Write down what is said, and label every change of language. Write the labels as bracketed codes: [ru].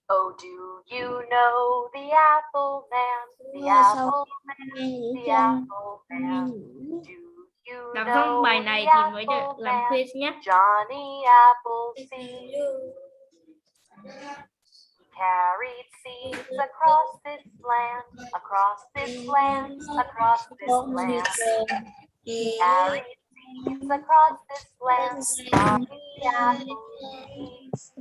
[en] Oh, do you know the apple man? The apple man, the apple man. Do you [vi] Đọc xong bài này thì mới được làm quiz nhé. [en] Johnny Appleseed. He carried seeds across this land, across this land, across this land. He carried seeds across this land, Johnny Appleseed.